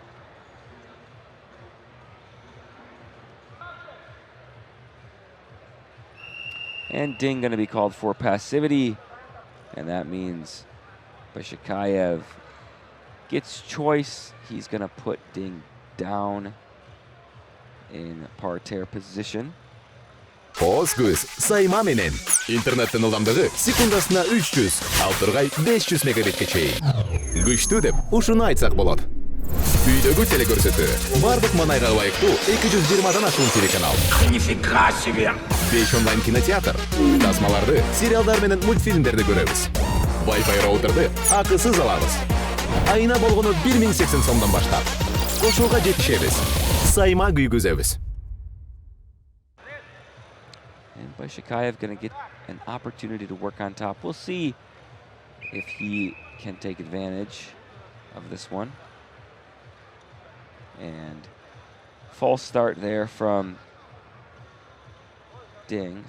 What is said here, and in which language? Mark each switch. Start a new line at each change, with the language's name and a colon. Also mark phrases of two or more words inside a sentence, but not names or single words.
English: And Ding going to be called for passivity, and that means Baishikayev gets choice. He's going to put Ding down in parterre position.
Kyrgyz: O'zko'z sayma menen. Internetning ылдамдыгы секундасына 300, ал тургай 500 мегабитке чейин. Күчтүү деп ушуну айтсак болот. Үйдөгү телекөрсөтүү бардык манайга ылайыктуу 220дан ашуун телеканал.
Russian: Нифига себе!
Kyrgyz: 5 онлайн кинотеатр. Тасмаларды, сериалдар менен мультфильмдерди көрөбүз. Wi-Fi роутерди акысыз алабыз. Айына болгону 1080 сомдон баштап. Кошууга жетишебиз. Сайма күйгүзөбүз.
English: And Baishikayev going to get an opportunity to work on top. We'll see if he can take advantage of this one. And false start there from Ding.